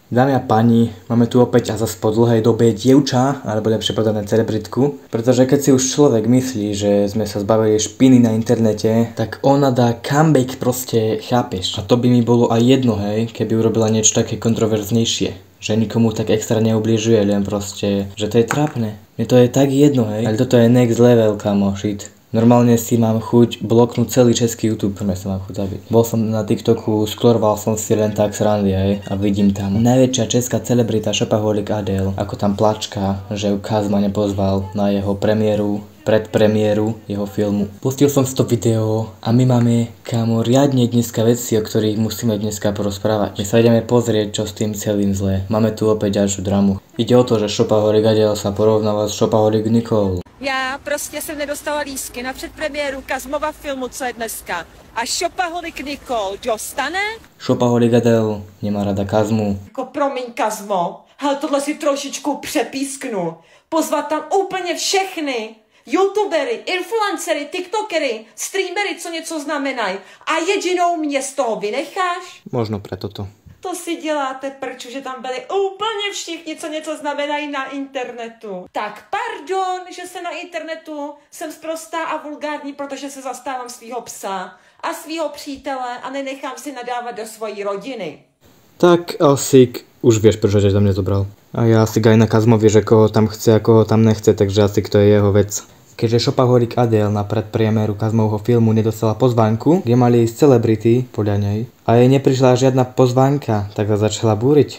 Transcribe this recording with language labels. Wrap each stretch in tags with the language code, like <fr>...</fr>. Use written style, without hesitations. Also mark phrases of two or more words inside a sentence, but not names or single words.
<sk>Dámy a páni, máme tu opäť a zase po dlhej dobe dievča, alebo lepšie povedané celebritku, pretože keď si už človek myslí, že sme sa zbavili špiny na internete, tak ona dá comeback, proste, chápeš? A to by mi bolo aj jedno, hej, keby urobila niečo také kontroverznejšie, že nikomu tak extra neubližuje, len proste, že to je trápne. Mne to je tak jedno, hej, ale toto je</sk> <en>next level,</en> <sk>kamo, shit. Normálne si mám chuť bloknúť celý český YouTube, prvé sa mám chuť zabiť. Bol som na TikToku, skloroval som si len tak srandy, hej, a vidím tam najväčšia česká celebrita Shopaholic Adele, ako tam plačka, že ju Kazma nepozval na jeho premiéru, predpremiéru jeho filmu. Pustil som si to video a my máme, kámo, riadne dneska veci, o ktorých musíme dneska porozprávať. My sa ideme pozrieť, čo s tým celým zlé. Máme tu opäť ďalšiu dramu. Ide o to, že Shopaholic Adele sa porovnáva s Shopaholic Nicole.</sk> <cs>Já prostě jsem nedostala lístky na předpremiéru Kazmova filmu, co je dneska. A Shopaholic Nicole dostane? Shopaholic Adele nemá rada Kazmu. Jako promiň Kazmo, hele, tohle si trošičku přepísknu. Pozvat tam úplně všechny youtubery, influencery, tiktokery, streamery, co něco znamenají. A jedinou mě z toho vynecháš?</cs> <sk>Možno preto to.</sk> <cs>To si děláte prču, že tam byli úplně všichni, co něco znamenají na internetu. Tak pardon, že se na internetu jsem sprostá a vulgární, protože se zastávám svýho psa a svýho přítele a nenechám si nadávat do svojí rodiny.</cs> <sk>Tak Asik, už vieš, prečo ťa tam nezobral. A ja Asik aj na Kazmo vie, že koho tam chce a koho tam nechce, takže Asik to je jeho vec. Keďže Shopaholic Adele na predpremiéru Kazmovho filmu nedostala pozvánku, kde mali ísť celebrity, podľa nej, a jej neprišla žiadna pozvánka, tak sa začala búriť.</sk>